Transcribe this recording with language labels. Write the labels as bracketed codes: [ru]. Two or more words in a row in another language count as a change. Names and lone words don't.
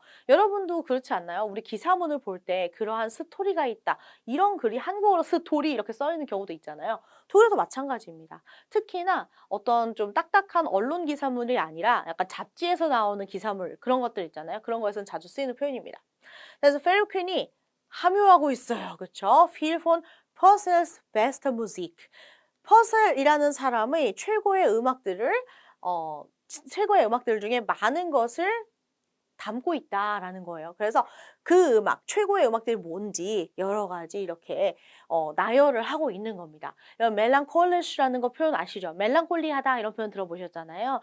[ko] 여러분도 그렇지 않나요? 우리 기사문을 볼 때 그러한 스토리가 있다, 이런 글이 한국어로 스토리 이렇게 써 있는 경우도 있잖아요. 독일어도 마찬가지입니다. 특히나 어떤 좀 딱딱한 언론 기사물이 아니라 약간 잡지에서 나오는 기사물, 그런 것들 있잖아요. 그런 거에서는 자주 쓰이는 표현입니다. 그래서 페리 퀸이 함유하고 있어요. 그렇죠? [de] Viel von Purcell's beste Musik. [ko] 퍼셀이라는 사람의 최고의 음악들 중에 많은 것을 담고 있다라는 거예요. 그래서 그 음악, 최고의 음악들이 뭔지 여러 가지 이렇게 나열을 하고 있는 겁니다. 멜랑콜리시라는 거 표현 아시죠? 멜랑콜리하다 이런 표현 들어보셨잖아요.